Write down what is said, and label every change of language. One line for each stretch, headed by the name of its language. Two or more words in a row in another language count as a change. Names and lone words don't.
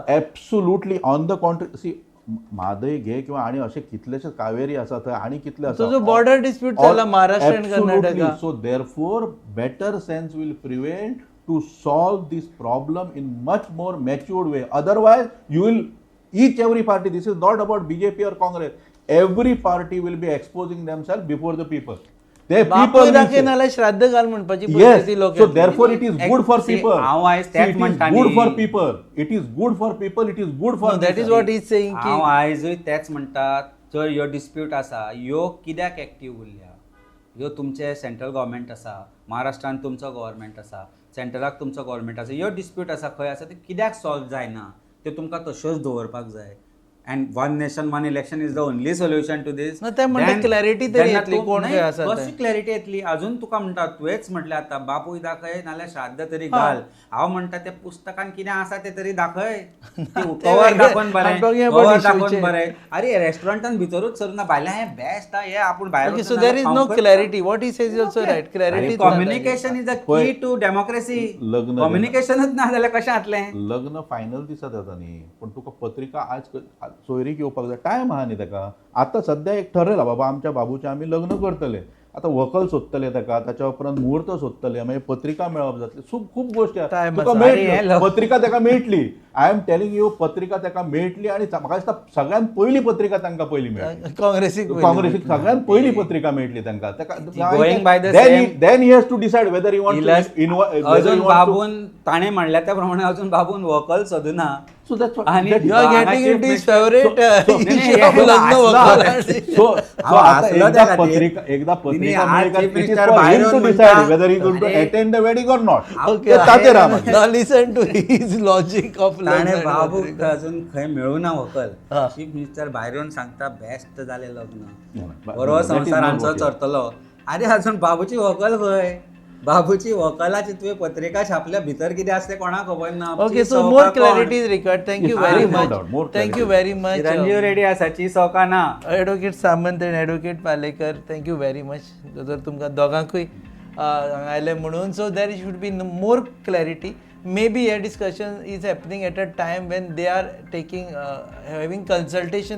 English: absolutely on the contrary.
Konkani: सी, म्हादय घे किंवा आनी अशे कितलेशे कावेरी आसा थंय आनी कितले आसा. तो जो
English: border dispute
Konkani: जाला महाराष्ट्र and कर्नाटका.
English: So therefore better sense will prevail to solve this problem in much more matured way. Otherwise you will, every party, this is not about BJP or Congress, every party will be exposing themselves before the people. The people
Konkani: बापूय
English: will
Konkani: दाखय
English: say,
Konkani: नाल्यार श्राद्ध घाल म्हणपाची
English: yes,
Konkani: परिस्थिती लोक
English: so therefore it is good for See, people.
Konkani: हांव आयज
English: See,
Konkani: तेच
English: it is
Konkani: म्हणटानी.
English: good for people. It is good for people. It is good for that is nation. what he is saying
Konkani: हांव की आयजूय तेच म्हणटा, जर ह्यो डिस्प्यूट आसा ह्यो कित्याक एक्टीव उरल्या. ह्यो तुमचे सेंट्रल गव्हर्मेंट आसा, महाराष्ट्रान तुमचो गव्हर्मेंट आसा, सेंट्रलाक तुमचो गव्हर्मेंट आसा, ह्यो डिस्प्यूट आसा खंय आसा ते कित्याक सॉल्व जायना, त्यो तुमकां तश्योच दवरपाक जाय.
English: and one nation one election is the only solution to this. No,
Konkani: ते म्हणतात
English: then-
Konkani: clarity तरी
English: then
Konkani: येतली, तूं- कोण नाही, खंय आसा कशी ते. क्लॅरिटी येतली अजून तुका म्हणटा तुवेंच म्हटलें आतां बापूय दाखय नाल्यार श्राद्ध तरी घाल. हांव म्हणटा त्या पुस्तकान कितें आसा तें तरी दाखय. कवर वेगळें. दाखोवन बरें
English: I'm talking about कवर issue
Konkani: दाखोवन चे. बरें. अरे रेस्टॉरंटान भितरूच सर ना भायल्या हें बेस्ट हे आपूण भायर
English: Okay,
Konkani: वचून
English: so there is
Konkani: नाल्यार
English: no
Konkani: खावंक करता.
English: clarity. What he says is also right. Clarity is not communication is the key to democracy.
Konkani: लग्न- कम्युनिकेशनच ना जाल्यार कशें जातलें. लग्न फायनल दिसत येता न्ही पण तुका पत्रिका आज सोयरीक येवपाक जाय टायम आहा न्ही ताका आतां सद्या एक ठरयलां बाबा आमच्या बाबूचें आमी लग्न करतले आतां व्हंकल सोदतले ताका ताच्या उपरांत मुहूर्त सोदतले मागीर पत्रिका मेळप जातली खूब गोश्टी आसा. Time तुका आसा. अरे हे मेळटली पत्रिका ताका मेळटली.
English: I am telling you
Konkani: पत्रिका ताका मेळटली आनी म्हाका दिसता सगळ्यान पयली पत्रिका तांकां पयली मेळटली. काँग्रेसीक काँग्रेसीक सगळ्यान पयली पत्रिका मेळटली तांकां
English: Going by the same- then he has to decide whether he
Konkani: अजून बाबून ताणें म्हणल्या त्या प्रमाणे अजून बाबून व्हंकल सोदुना.
English: So that's what
Konkani: आणि
English: that- You are getting
Konkani: हांगाची
English: into his मिस्टर- favorite issue of
Konkani: हे लग्न असलं- व्हंकल.
English: So
Konkani: हांव आता हसलो एकदा त्या खातीर. पत्रिका तिने पत्रिका आज मेळ्ळी
English: chief
Konkani: काय,
English: it is minister for him
Konkani: भायर
English: to
Konkani: म्हणटा,
English: decide whether he is going to
Konkani: अरे-
English: attend the wedding or not. Okay,
Konkani: ते ताचेर आहा मागीर.
English: now listen to his logic of
Konkani: ताणें लग्न. बाबूक अजून खंय मेळूना व्हंकल. हा.
English: chief minister
Konkani: भायर येवन सांगता बेस्ट जालें लग्न.
English: But
Konkani: बरो
English: that is
Konkani: संवसार
English: not
Konkani: आमचो
English: what he-
Konkani: चरतलो. अरे अजून बाबूची व्हंकल खंय. बाबूची व्हंकलाची तुवें पत्रिका छापल्या भितर कितें आसलें कोणाक खबर ना.
English: Okay, so
Konkani: चीफ
English: more
Konkani: सौका कोण?
English: clarity is required. Thank you Yes, very no much. doubt, more Thank you clarity. very much.
Konkani: चिरंजीव रेड्डी आसा चीफ सौका ना.
English: Advocate Samant and Advocate Palekar thank you very much
Konkani: जर तुमकां दोगांकूय हांगा आयलें म्हणून
English: so there should be more clarity may be the discussion is happening at a time when they are taking having consultation